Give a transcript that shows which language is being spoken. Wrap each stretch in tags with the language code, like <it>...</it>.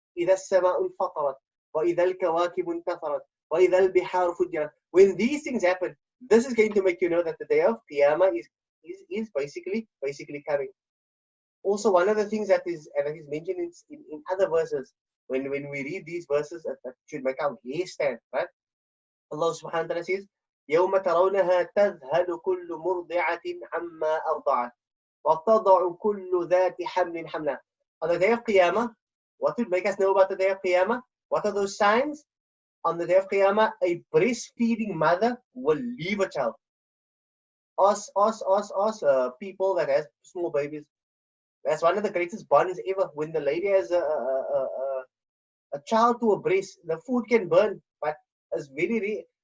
<ar>إِذَا السَّمَاءُ انْفَطَرَتْ وَإِذَا الْكَوَاكِبُ انْتَثَرَتْ وَإِذَا الْبِحَارُ فُجِّرَتْ.</ar> <en>When these things happen, this is going to make you know that the day of Qiyamah is basically coming. Also, one of the things that is mentioned in other verses, when we read these verses, that should make our hair stand, right? Allah subhanahu wa ta'ala says,</en> <ar>يَوْمَ تَرَوْنَهَا تَذْهَلُ كُلُّ مُرْضِعَةٍ عَمَّا أَرْضَعَتْ وَتَضَعُ كُلُّ ذَاتِ حَمْلٍ حَمْلًا.</ar> <en>On the day of Qiyamah, what would make us know about the day of Qiyamah? What are those signs? On the day of Qiyamah, a breastfeeding mother will leave a child. Us, people that have small babies. That's one of the greatest bonds ever. When the lady has a child to a breast, the food can burn, but it's very rare.</en>